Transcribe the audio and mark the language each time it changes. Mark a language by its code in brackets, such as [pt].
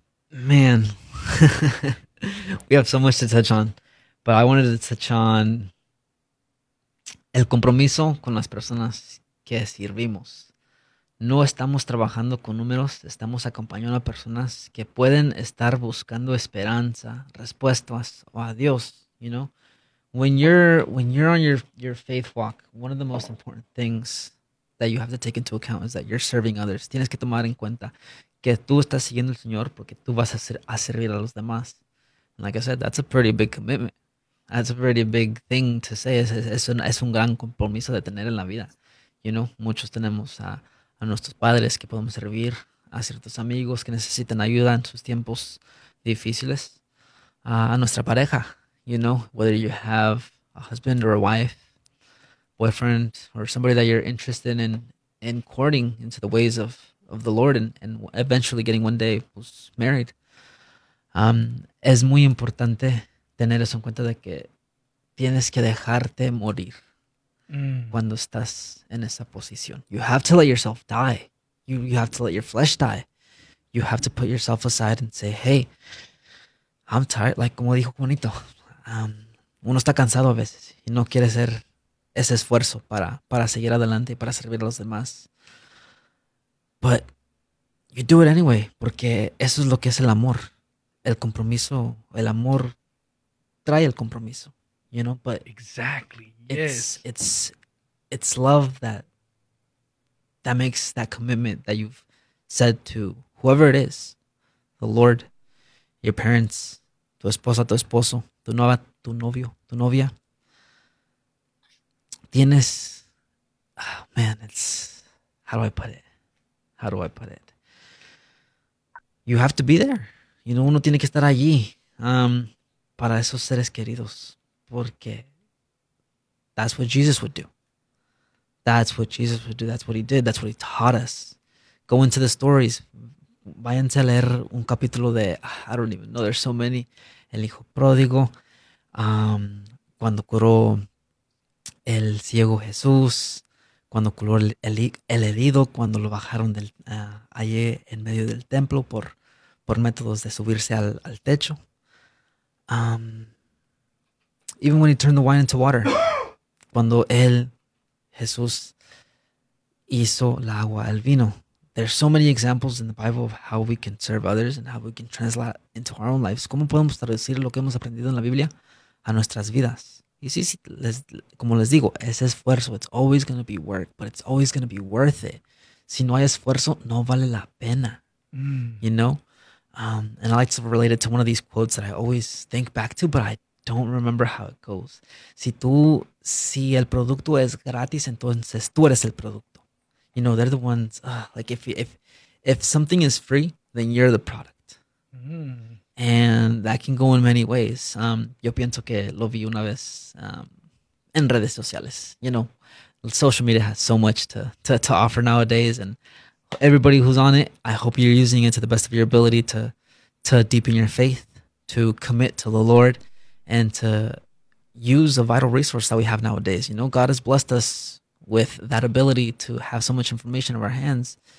[en] Man, we have so much to touch on, but I wanted to touch on [es] el compromiso con las personas que servimos. No estamos trabajando con números, estamos acompañando a personas que pueden estar buscando esperanza, respuestas o a Dios, you know? [en] When you're on your faith walk, one of the most important things that you have to take into account is that you're serving others. [es] Tienes que tomar en cuenta que tú estás siguiendo al Señor porque tú vas a servir a los demás. [en] And like I said, that's a pretty big commitment. That's a pretty big thing to say. [es] Es un gran compromiso de tener en la vida. You know, muchos tenemos a nuestros padres que podemos servir, a ciertos amigos que necesitan ayuda en sus tiempos difíciles, a nuestra pareja. [en] You know, whether you have a husband or a wife, boyfriend, or somebody that you're interested in courting into the ways of the Lord and eventually getting one day pues, married. [es] Es muy importante tener eso en cuenta de que tienes que dejarte morir cuando estás en esa posición. [en] You have to let yourself die. You have to let your flesh die. You have to put yourself aside and say, hey, I'm tired. [es] Like como dijo Juanito. Uno está cansado a veces y no quiere hacer ese esfuerzo para seguir adelante y para servir a los demás. [en] But you do it anyway, [es] porque eso es lo que es el amor. El compromiso, el amor trae el compromiso, you know? But [en] exactly, yes. It's love that makes that commitment that you've said to whoever it is, the Lord, your parents, [es] tu esposa, tu esposo, tu novio, tu novia. [en] Tienes, oh man, it's, how do I put it? You have to be there. [es] You know, uno tiene que estar allí para esos seres queridos. [en] Porque that's what Jesus would do. That's what Jesus would do. That's what he did. That's what he taught us. Go into the stories. [es] Váyanse a leer un capítulo de, [en] I don't even know, there's so many. [es] El hijo pródigo, cuando curó el ciego Jesús, cuando curó el herido, cuando lo bajaron del allí en medio del templo por métodos de subirse al techo. [en] Even when he turned the wine into water, [es] cuando él, Jesús, hizo la agua al vino. [en] There's so many examples in the Bible of how we can serve others and how we can translate into our own lives. [es] ¿Cómo podemos traducir lo que hemos aprendido en la Biblia a nuestras vidas? Y sí, como les digo, ese esfuerzo, [en] it's always going to be work, but it's always going to be worth it. [es] Si no hay esfuerzo, no vale la pena. You know? [en] And I like to relate it to one of these quotes that I always think back to, but I don't remember how it goes. [es] Si el producto es gratis, entonces tú eres el producto. [en] You know, they're the ones, like if something is free, then you're the product. And that can go in many ways. [es] Yo pienso que lo vi una vez en redes sociales. [en] You know, social media has so much to offer nowadays. And everybody who's on it, I hope you're using it to the best of your ability to deepen your faith, to commit to the Lord, and to use a vital resource that we have nowadays. You know, God has blessed us with that ability to have so much information in our hands.